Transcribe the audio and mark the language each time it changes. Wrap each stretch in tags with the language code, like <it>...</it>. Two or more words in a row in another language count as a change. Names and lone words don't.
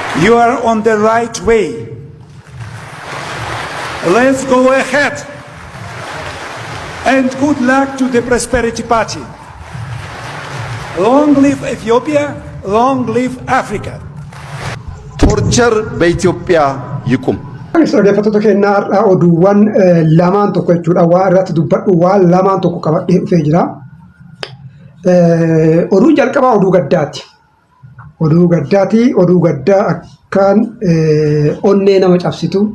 <en>You are on the right way. Let's go ahead. And good luck to the Prosperity Party. Long live Ethiopia, long live Africa.</en> <am>ቶርቸር በኢትዮጵያ ይቁም።</am> <om>Dhaggeeffattoota keenya har'aa oduuwwan lamaan tokko jechuudha. Waa irratti dubbadhu waan lamaan tokko qabadhee dhufee jira. Oduu jalqabaa oduu gaddaati. Oduu gaddaati. Oduu gaddaa akkaan onnee nama cabsitu.</om>